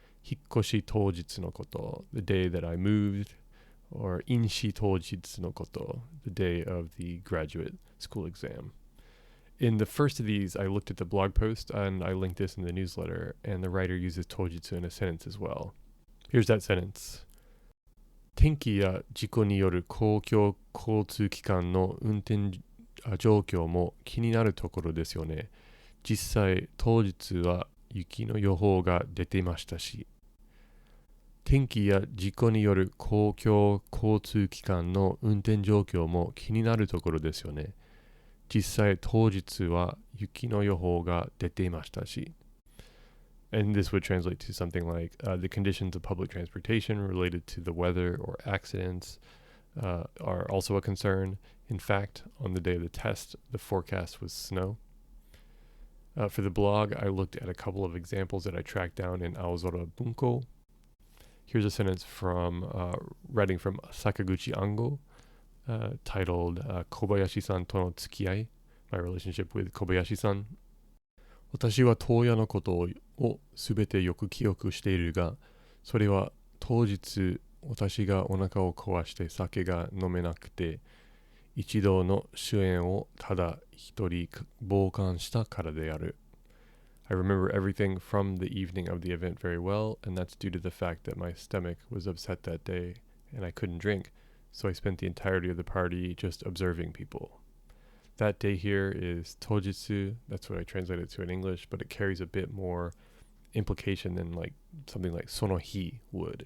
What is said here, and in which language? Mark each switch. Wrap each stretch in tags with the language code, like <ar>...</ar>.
<ja>Hikkoshi Tojitsu no koto,</ja> <en>the day that I moved. Or</en> <ja>Inshi Tojitsu no koto,</ja> <en>the day of the graduate school exam. In the first of these, I looked at the blog post and I linked this in the newsletter, and the writer uses tojitsu in a sentence as well. Here's that sentence.</en> <ja>天気や事故による公共交通機関の運転状況も気になるところですよね。実際、当日は雪の予報が出ていましたし。天気や事故による公共交通機関の運転状況も気になるところですよね。実際当日は雪の予報が出ていましたし。</ja> <en>And this would translate to something like the conditions of public transportation related to the weather or accidents are also a concern. In fact, on the day of the test, the forecast was snow. For the blog, I looked at a couple of examples that I tracked down in Aozora Bunko. Here's a sentence from writing from Sakaguchi Ango, titled Kobayashi-san to no tsukiai, my relationship with Kobayashi-san.</en> <ja>私は東野のことをすべてよく記憶しているが、それは当日私がお腹を壊して酒が飲めなくて、一度の主演をただ一人傍観したからである。</ja> <en>I remember everything from the evening of the event very well, and that's due to the fact that my stomach was upset that day and I couldn't drink, so I spent the entirety of the party just observing people. That day here is tojitsu, that's what I translated to in English, but it carries a bit more implication than like something like sonohi would.</en>